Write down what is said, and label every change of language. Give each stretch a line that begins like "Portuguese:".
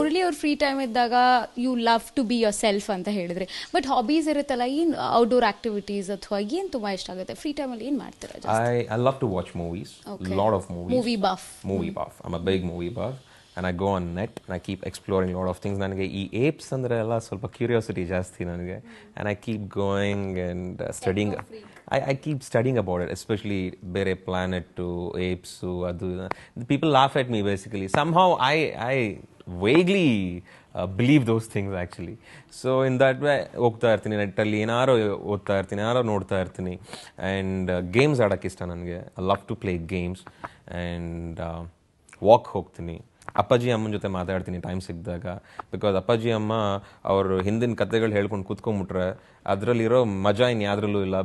Kannada: ಅವ್ರ free time ಇದ್ದಾಗ
English: you love to be yourself
Kannada: ಅಂತ ಹೇಳಿದ್ರಿ. ಬಟ್ ಹಾಬೀಸ್ ಇರುತ್ತಲ್ಲ, ಏನು ಔಟ್ಡೋರ್ ಆಕ್ಟಿವಿಟೀಸ್ ಅಥವಾ ಏನು ತುಂಬಾ ಇಷ್ಟ ಆಗುತ್ತೆ ಫ್ರೀ ಟೈಮಲ್ಲಿ ಏನು ಮಾಡ್ತೀರಾ?
English: I love to watch movies. Okay. Lot of movies. Movie buff. Movie buff. I'm a big movie buff. And I go on net and I keep exploring a lot of things.
Kannada: ನನಗೆ ಈ apes ಅಂದರೆ ಎಲ್ಲ ಸ್ವಲ್ಪ curiosity ಜಾಸ್ತಿ ನನಗೆ.
English: And I keep going and studying. I keep studying about it, especially
Kannada: ಬೇರೆ
English: planet to apes.
Kannada: ಅದು
English: people laugh at me basically. Somehow I vaguely believe those things actually. So in that way
Kannada: ಹೋಗ್ತಾ ಇರ್ತೀನಿ ನೆಟ್ಟಲ್ಲಿ, ಏನಾರು ಓದ್ತಾ ಇರ್ತೀನಿ, ಏನಾರು ನೋಡ್ತಾ ಇರ್ತೀನಿ. ಆ್ಯಂಡ್ ಗೇಮ್ಸ್ ಆಡೋಕ್ಕೆ ಇಷ್ಟ ನನಗೆ.
English: I love to play games.
Kannada: And walk ಹೋಗ್ತೀನಿ. ಅಪ್ಪಾಜಿ ಅಮ್ಮನ ಜೊತೆ ಮಾತಾಡ್ತೀನಿ ಟೈಮ್ ಸಿಕ್ಕಿದಾಗ. ಬಿಕಾಸ್ ಅಪ್ಪಾಜಿ ಅಮ್ಮ ಅವರು ಹಿಂದಿನ ಕತೆಗಳು ಹೇಳ್ಕೊಂಡು ಕೂತ್ಕೊಂಡ್ಬಿಟ್ರೆ ಅದರಲ್ಲಿರೋ ಮಜಾ ಇನ್ನು ಯಾವುದ್ರಲ್ಲೂ ಇಲ್ಲ.